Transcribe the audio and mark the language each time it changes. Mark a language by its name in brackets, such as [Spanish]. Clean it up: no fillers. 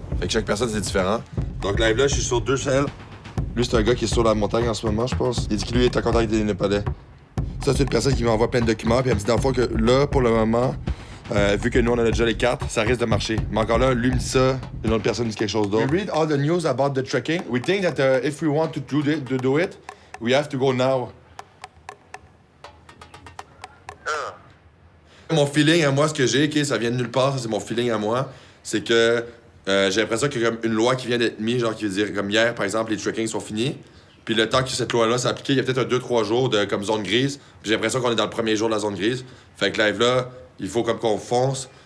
[French] Fait que chaque personne, c'est différent. Donc, live là, je suis sur 2 selles. Lui, c'est un gars qui est sur la montagne en ce moment, je pense. Il dit que lui est en contact avec des Népalais. Ça, c'est une personne qui m'envoie plein de documents. Puis elle me dit dans le fond que là, pour le moment, vu que nous, on a déjà les cartes, ça risque de marcher. Mais encore là, lui me dit ça, une autre personne dit quelque chose d'autre. [English] We read all the news about the trekking. We think that if we want to do it, we have to go now. [French] Mon feeling à moi, ce que j'ai, okay, ça vient de nulle part, ça c'est mon feeling à moi, c'est que j'ai l'impression qu'il y a comme une loi qui vient d'être mise, genre qui veut dire comme hier, par exemple, les trekkings sont finis. Puis le temps que cette loi-là s'est appliquée, il y a peut-être 2-3 jours de comme zone grise. Puis j'ai l'impression qu'on est dans le premier jour de la zone grise. Fait que live là, il faut comme qu'on fonce.